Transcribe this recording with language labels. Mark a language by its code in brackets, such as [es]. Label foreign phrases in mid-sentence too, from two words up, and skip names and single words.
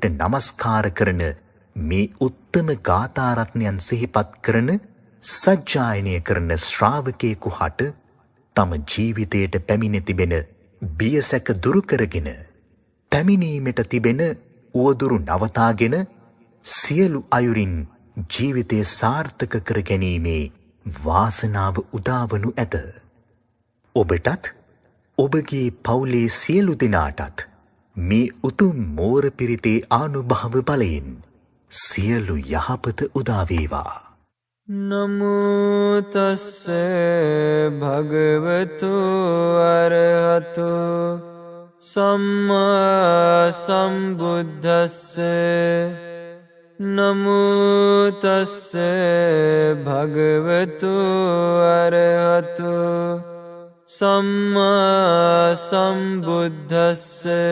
[si] නමස්කාර කරන මේ උත්තම ගාථාරත්නයන් සිහිපත් කරන සජ්ජායනය කරන ශ්‍රාවකයෙකු හට තම ජීවිතයට පැමිණ තිබෙන බියසැක දුරු කරගෙන පැමිණීමට තිබෙන උවදුරු නවතාගෙන සියලු අයුරින් ජීවිතය සාර්ථක කර ගැනීමේ වාසනාව උදාවනු ඇත. ඔබටත් ඔබගේ පවුලේ සියලු දෙනාටත් මේ උතුම් මෝර පිරිතේ ආනුභාව බලයෙන් සියලු යහපත උදා වේවා. [pi] නමෝ තස්ස භගවතු අරහතු සම්මා සම්බුද්දස්ස. නමෝ තස්ස භගවතු අරහතු සම්මා සම්බුද්දස්ස.